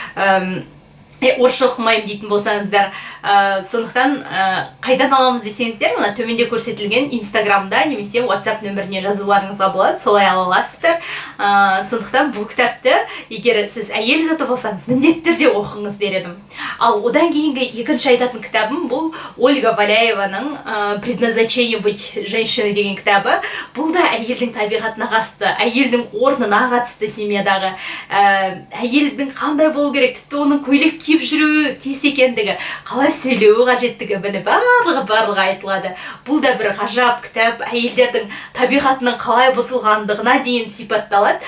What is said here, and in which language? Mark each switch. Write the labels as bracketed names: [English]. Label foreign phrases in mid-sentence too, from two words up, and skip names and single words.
[Kazakh] Орысша оқымаймын дейтін болсаңыздар, сондықтан қайдан аламыз десеңіздер, мына төменде көрсетілген инстаграмда немесе WhatsApp нөміріне жазуларыңызға болады, солай ала аласыздар. Сондықтан бұл кітапты егер сіз әйел заты болсаңыз, міндетті түрде оқыңыз дер едім. Ал одан кейінгі екінші айтатын кітабым бұл Ольга Валяеваның «Предназначение быть женщиной» деген кітабы. Бұл да әйелдің табиғатына қатысты, әйелдің орнына қатысты семьядағы, әйелдің қандай болу керек, тіпті оның көйлек киіп жүру тиіс екендігі, қалай сөйлеу қажеттігі, барлығы айтылады. Бұл да бір ғажап кітап, әйелдердің табиғатының қалай бұзылғандығына дейін сипатталады.